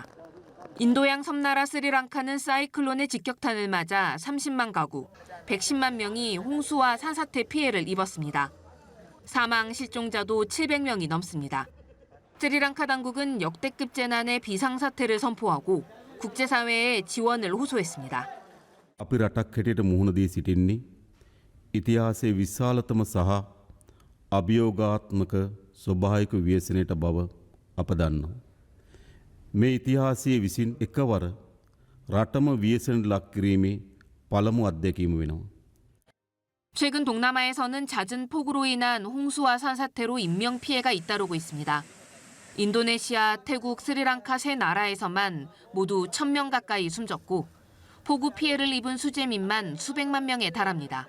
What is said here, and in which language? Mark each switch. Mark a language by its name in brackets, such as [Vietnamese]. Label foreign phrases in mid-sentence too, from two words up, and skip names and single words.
[Korean] 인도양 섬나라 스리랑카는 사이클론의 직격탄을 맞아 30만 가구, 110만 명이 홍수와 산사태 피해를 입었습니다. 사망 실종자도 700명이 넘습니다. 스리랑카 당국은 역대급 재난의 비상사태를 선포하고 국제사회에 지원을 호소했습니다. [Sinhala] අපි රටක් හැටියට මුහුණ දී සිටින්නේ ඉතිහාසයේ විශාලතම සහ අභියෝගාත්මක ස්වභාවික ව්‍යසනයට බව අප දන්නවා. මේ ඉතිහාසයේ විසින් එකවර රටම ව්‍යසනයට ලක් කිරීමේ පළමු අත්දැකීම වෙනවා. [Korean] 최근 동남아에서는 잦은 폭우로 인한 홍수와 산사태로 인명피해가 잇따르고 있습니다. 인도네시아, 태국, 스리랑카 3나라에서만 모두 1,000명 가까이 숨졌고 폭우 피해를 입은 수재민만 수백만 명에 달합니다.